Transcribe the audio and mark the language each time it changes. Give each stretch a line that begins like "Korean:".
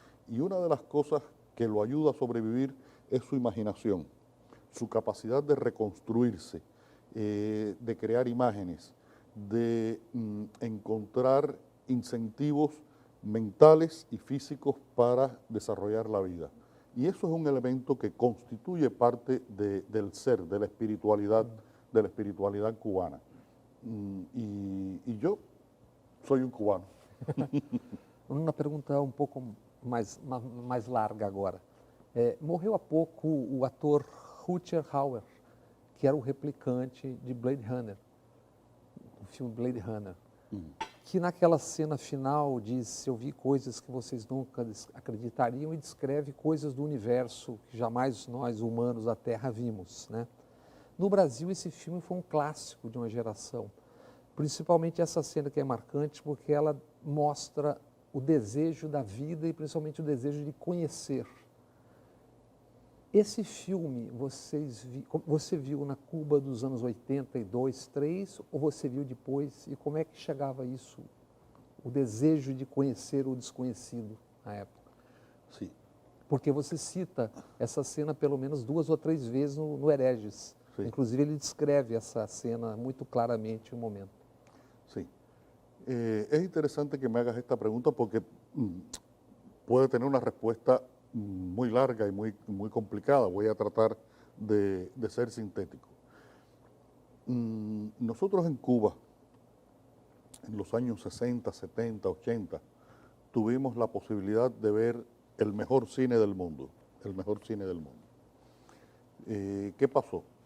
Spanish: Y una de las cosas que lo ayuda a sobrevivir es su imaginación, su capacidad de reconstruirse, de crear imágenes, de encontrar incentivos mentales y físicos para desarrollar la vida. Y eso es un elemento que constituye parte del ser, de la espiritualidad cubana. Y yo soy un cubano.
Portuguese: Uma pergunta um pouco mais larga agora. Morreu há pouco o ator Rutger Hauer, que era o replicante de Blade Runner, o filme Blade Runner, que naquela cena final diz: eu vi coisas que vocês nunca acreditariam, e descreve coisas do universo que jamais nós, humanos da Terra, vimos, né? No Brasil, esse filme foi um clássico de uma geração, principalmente essa cena que é marcante porque ela mostra o desejo da vida e principalmente o desejo de conhecer. Esse filme você viu na Cuba dos anos 82, 3, ou você viu depois? E como é que chegava isso, o desejo de conhecer o desconhecido na época? Sim. Porque você cita essa cena pelo menos 2 ou 3 vezes no Hereges. Sim. Inclusive ele descreve essa cena muito claramente em um momento.
Spanish: Sí. Es interesante que me hagas esta pregunta porque puede tener una respuesta muy larga y muy complicada. Voy a tratar de ser sintético. Nosotros en Cuba, en los años 60, 70, 80, tuvimos la posibilidad de ver el mejor cine del mundo, el mejor cine del mundo. ¿Qué pasó?